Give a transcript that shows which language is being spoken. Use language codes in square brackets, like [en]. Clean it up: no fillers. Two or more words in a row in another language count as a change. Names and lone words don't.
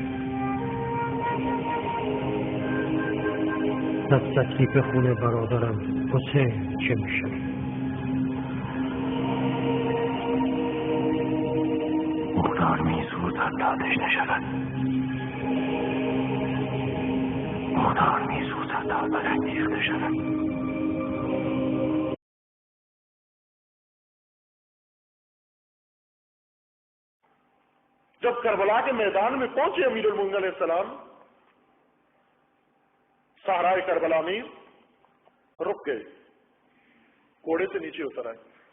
[fa] دستکی به خون برادرم حسین چه میشه؟ مختار میسوزد تا تشنه شود. مختار میسوزد تا برانگیخته شود. [ur] جب کربلا کے میدان میں پہنچے امیر المومنین علیہ السلام، صحرائے کربلا میں رک گئے، گھوڑے سے نیچے اتر آئے،